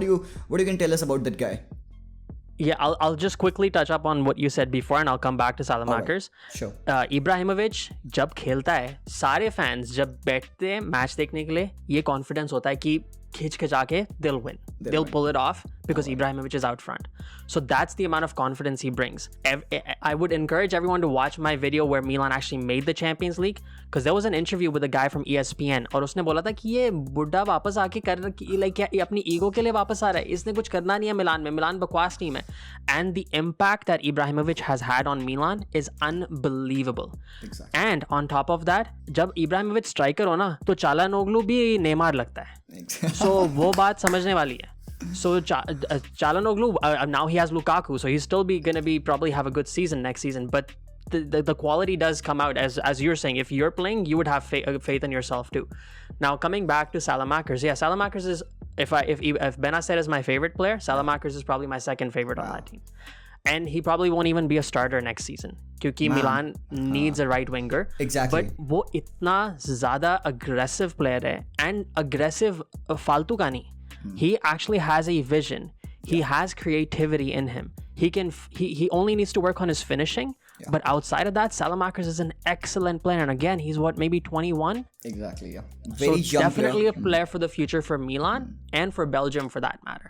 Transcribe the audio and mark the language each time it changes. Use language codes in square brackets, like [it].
[en] What you can tell us about that guy? Yeah, I'll just quickly touch up on what you said before, and I'll come back to Salamakers. Right. Sure. [hi] Ibrahimovic जब खेलता है, सारे fans जब बैठते हैं match देखने के लिए, ये कॉन्फिडेंस होता है कि खिंच-खिंचा के [en] they'll win. They'll pull it off because Ibrahimovic is out front. So that's the amount of confidence he brings. I would encourage everyone to watch my video where Milan actually made the Champions League, because there was an interview with a guy from ESPN, [hi] और उसने बोला था कि ये बुड्ढा वापस आके ये अपनी ईगो के लिए वापस आ रहा है, इसने कुछ करना नहीं है मिलान में, मिलान बकवास टीम है. [en] And the impact that Ibrahimovic has had on Milan is unbelievable. Exactly. And on top of that, [hi] जब Ibrahimovic striker हो ना, तो चालानोग्लू भी नेमार लगता है. [en] So [hi] वो बात समझने वाली है. [en] So Calhanoglu, now he has Lukaku, so he's still going to probably have a good season next season, but the quality does come out, as you're saying. If you're playing, you would have faith in yourself too. Now coming back to Salamakers, Salamakers is, if Benacer is my favorite player, Salamakers is probably my second favorite on that team. And he probably won't even be a starter next season [hi] क्योंकि [en] Milan needs a right winger. Exactly. But [hi] वो इतना ज़्यादा [en] aggressive player [hi] है, [en] and aggressive [hi] फालतू का नहीं. [en] He actually has a vision. He has creativity in him. He only needs to work on his finishing. Yeah. But outside of that, Salamakers is an excellent player. And again, he's maybe 21? Exactly, yeah. Very young definitely player. A player for the future for Milan and for Belgium for that matter.